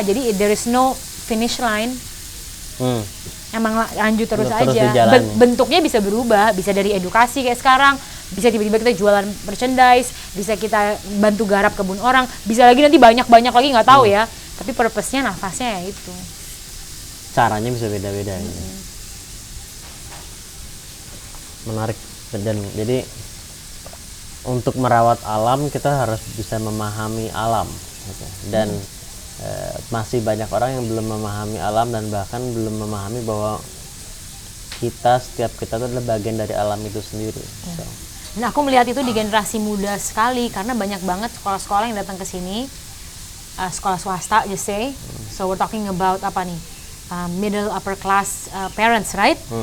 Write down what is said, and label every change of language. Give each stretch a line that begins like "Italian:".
Indonesian: Jadi
English: there is no finish line.
Indonesian: Emang lanjut terus aja. Bentuknya bisa berubah, bisa dari edukasi kayak sekarang, bisa tiba-tiba kita jualan merchandise, bisa kita bantu garap kebun orang, bisa lagi nanti banyak lagi nggak tahu ya. Tapi purpose-nya nafasnya ya itu. Caranya bisa beda-beda. Menarik. Dan jadi untuk merawat alam kita harus bisa memahami alam gitu. Dan masih banyak orang yang belum memahami alam dan bahkan belum memahami bahwa setiap kita itu adalah bagian dari alam itu sendiri. So. Nah, aku melihat itu di generasi muda sekali karena banyak banget sekolah-sekolah yang datang ke sini, sekolah swasta,
English: just say. So we're talking about
Indonesian: apa nih,
English: middle upper class parents, right?